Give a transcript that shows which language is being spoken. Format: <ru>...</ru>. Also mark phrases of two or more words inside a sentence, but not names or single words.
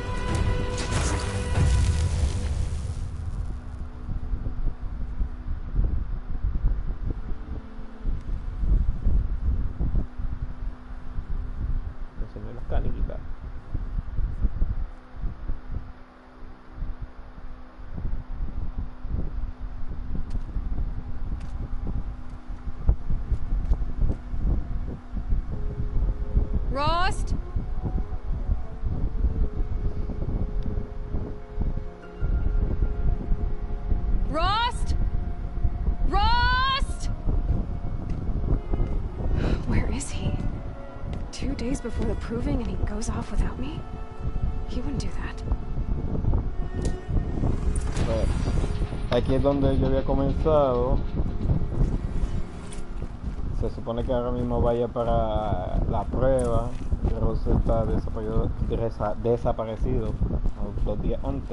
<es>Me enseñó las caniquitas. Rost? Rost? Rost?</es> <en>Where is he? 2 days before the proving and he goes off without me? He wouldn't do that.</en> <es>Bueno, aquí es donde yo había comenzado. Se supone que ahora mismo vaya para la prueba. Ross está desaparecido 2 días antes.</es>